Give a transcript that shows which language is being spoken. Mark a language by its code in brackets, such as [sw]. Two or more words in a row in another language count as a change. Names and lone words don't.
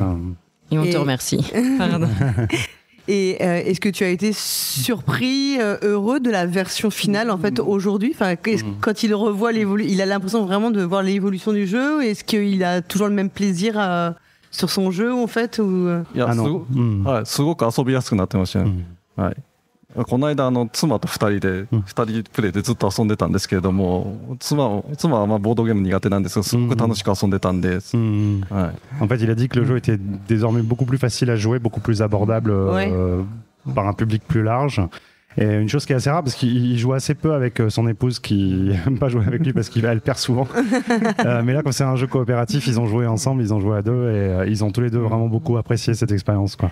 [fr] Et on te remercie. Pardon. Et est-ce que tu as été surpris, heureux de la version finale en fait aujourd'hui, quand il revoit il a l'impression vraiment de voir l'évolution du jeu. Est-ce qu'il a toujours le même plaisir sur son jeu en fait ou... [ja] すごく遊びやすくなってましたね。はい。この間妻と2人プレイでずっと遊んでたんですけれども、妻はボードゲーム苦手なんですが、すごく楽しく遊んでたんで。 [fr] En fait, il a dit que le jeu était désormais beaucoup plus facile à jouer, beaucoup plus abordable par un public plus large. Et une chose qui est assez rare, parce qu'il joue assez peu avec son épouse qui n'aime pas jouer avec lui parce qu'elle perd souvent. Mais là, comme c'est un jeu coopératif, ils ont joué ensemble, ils ont joué à deux, et ils ont tous les deux vraiment beaucoup apprécié cette expérience, quoi.